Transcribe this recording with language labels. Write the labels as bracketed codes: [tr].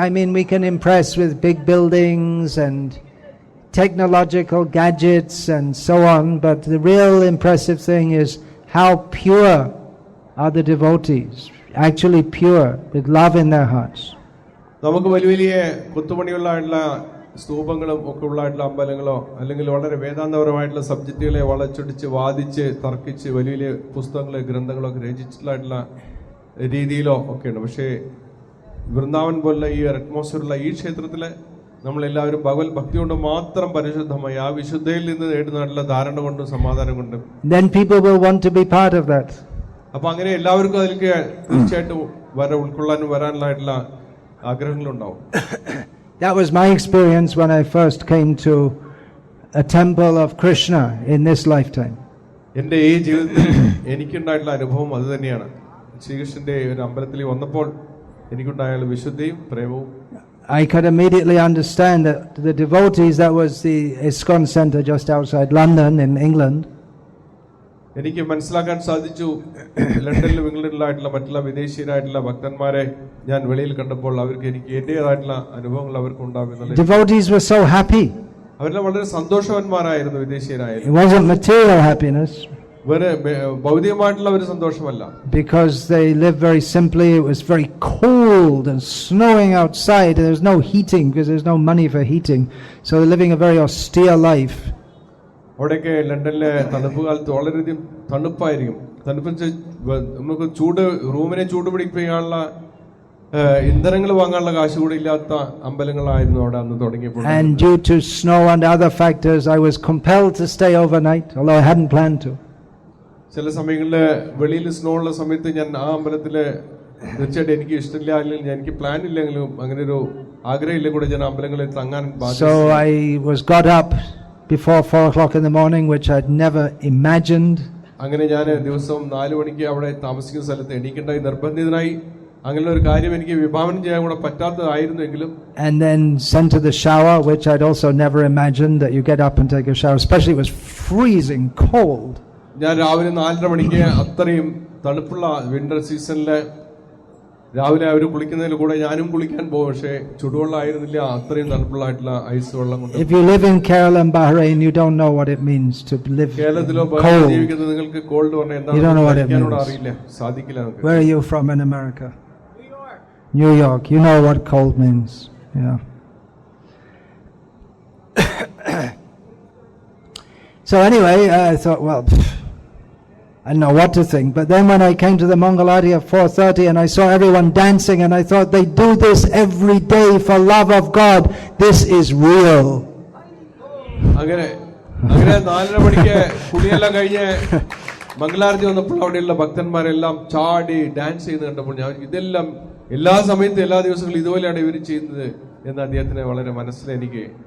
[en] I mean, we can impress with big buildings and technological gadgets and so on, but the real impressive thing is how pure are the devotees, actually pure, with love in their hearts. [ml] നമുക്ക് വലിയ വലിയ കുത്തുപണിയുള്ള സ്തൂപങ്ങളും ഒക്കെ ഉള്ളായിട്ടുള്ള അമ്പലങ്ങളോ അല്ലെങ്കിൽ വളരെ വേദാന്തപരമായിട്ടുള്ള സബ്ജക്റ്റുകളെ വളച്ചൊടിച്ച് വാദിച്ച് തർക്കിച്ച് വലിയ വലിയ പുസ്തകങ്ങളോ ഗ്രന്ഥങ്ങളോ ഒക്കെ രചിച്ചിട്ടുള്ള രീതിയിലോ ഒക്കെയുണ്ട്. പക്ഷേ വൃന്ദാവൻ പോലുള്ള ഈ അറ്റ്മോസ്ഫിയറുള്ള ഈ ക്ഷേത്രത്തിലെ നമ്മളെല്ലാവരും ഭഗവത് ഭക്തി കൊണ്ട് മാത്രം പരിശുദ്ധമായി ആ വിശുദ്ധയിൽ നിന്ന് നേടുന്ന ധാരണ കൊണ്ടും സമാധാനം കൊണ്ടും [en] then people will want to be part of that. [ml] അപ്പൊ അങ്ങനെ എല്ലാവർക്കും അതിലേക്ക് തീർച്ചയായിട്ടും ഉൾക്കൊള്ളാനും വരാനുള്ളതായിട്ടുള്ള ആഗ്രഹങ്ങളുണ്ടാവും. [en] That was my experience when I first came to a temple of Krishna in this lifetime. [ml] എൻ്റെ ഈ ജീവിതത്തിൽ എനിക്കുണ്ടായിട്ടുള്ള അനുഭവം അത് തന്നെയാണ്. ശ്രീകൃഷ്ണന്റെ ഒരു അമ്പലത്തിൽ വന്നപ്പോൾ എനിക്കുണ്ടായ വിശുദ്ധിയും പ്രേമവും. [en] I could immediately understand that the devotees, that was the ISKCON center just outside London in England. [ml] എനിക്ക് മനസ്സിലാക്കാൻ സാധിച്ചു ലണ്ടനിലും ഇംഗ്ലണ്ടിലായിട്ടുള്ള മറ്റുള്ള വിദേശീയരായിട്ടുള്ള ഭക്തന്മാരെ ഞാൻ വെളിയിൽ കണ്ടപ്പോൾ അവർക്ക് എനിക്ക് എന്റേതായിട്ടുള്ള അനുഭവങ്ങൾ അവർക്ക് ഉണ്ടാകുന്നത്. [en] Devotees were so happy. [ml] അവരെല്ലാം വളരെ സന്തോഷവാന്മാരായിരുന്നു വിദേശീയരായിരുന്നു. [en] It wasn't material happiness. [ml] വേറെ ഭൗതികമായിട്ടുള്ള ഒരു സന്തോഷമല്ല. [en] Because they lived very simply. It was very cold and snowing outside. There was no heating because there's no money for heating. So they're living a very austere life. [ml] അവിടെയൊക്കെ ലണ്ടനിലെ തണുപ്പ് കാലത്ത് വളരെയധികം തണുപ്പായിരിക്കും. തണുപ്പ് നമുക്ക് ചൂട് റൂമിനെ ചൂട് പിടിപ്പിക്കാനുള്ള ഇന്ധനങ്ങൾ വാങ്ങാനുള്ള കാശ് കൂടി ഇല്ലാത്ത അമ്പലങ്ങളായിരുന്നു അവിടെ അന്ന് തുടങ്ങിയപ്പോൾ. [en] And due to snow and other factors, I was compelled to stay overnight, although I hadn't planned to. [ml] ചില സമയങ്ങളിൽ വെളിയിൽ സ്നോ ഉള്ള സമയത്ത് ഞാൻ ആ അമ്പലത്തില് തീർച്ചയായിട്ടും എനിക്ക് ഇഷ്ടമില്ല, അല്ലെങ്കിൽ എനിക്ക് പ്ലാൻ ഇല്ലെങ്കിലും അങ്ങനെ ഒരു ആഗ്രഹമില്ല കൂടെ ഞാൻ അമ്പലങ്ങളിൽ തങ്ങാൻ. [en] So I was got up before 4 o'clock in the morning, which I'd never imagined. [ml] അങ്ങനെ ഞാൻ ദിവസം 4 മണിക്ക് അവിടെ താമസിക്കുന്ന സ്ഥലത്ത് എണീക്കേണ്ടായി നിർബന്ധിതനായി. അങ്ങനെ ഒരു കാര്യം എനിക്ക് വിഭാവനം ചെയ്യാൻ കൂടെ പറ്റാത്തതായിരുന്നെങ്കിലും. [en] And then sent to the shower, which I'd also never imagined that you get up and take a shower, especially it was freezing cold. [ml] ഞാൻ രാവിലെ 4:30 മണിക്ക് അത്രയും തണുപ്പുള്ള വിന്റർ സീസണില് രാവിലെ അവർ കുളിക്കുന്നതിൽ കൂടെ ഞാനും കുളിക്കാൻ പോകും. പക്ഷേ ചുടുവെള്ളമായിരുന്നില്ല, അത്രയും തണുപ്പുള്ളായിട്ടുള്ള ഐസ് വെള്ളം കൊണ്ട്. [en] If you live in Kerala and Bahrain, you don't know what it means to live [ml] കേരളത്തിലോ ജീവിക്കുന്നത് നിങ്ങൾക്ക് കോൾഡ് പറഞ്ഞാൽ എന്താണ് അറിയില്ല, സാധിക്കില്ല. [en] Where are you from in America? New York. You know what cold means. Yeah. So anyway, I thought, well, I don't know what to think. But then when I came to the Mangalarti at 4:30 and I saw everyone dancing, and I thought, they do this every day for love of God. This is real. [ml] അങ്ങനെ 4:30 മണിക്ക് കുളിയെല്ലാം കഴിഞ്ഞ് മംഗലാരതി വന്നപ്പോൾ അവിടെയുള്ള ഭക്തന്മാരെല്ലാം ചാടി dance ചെയ്യുന്നത് കണ്ടപ്പോൾ ഞാൻ ഇതെല്ലാം എല്ലാ സമയത്തും എല്ലാ ദിവസങ്ങളും ഇതുപോലെയാണ് ഇവർ ചെയ്യുന്നത് എന്ന് അദ്ദേഹത്തിന് വളരെ മനസ്സിൽ എനിക്ക്.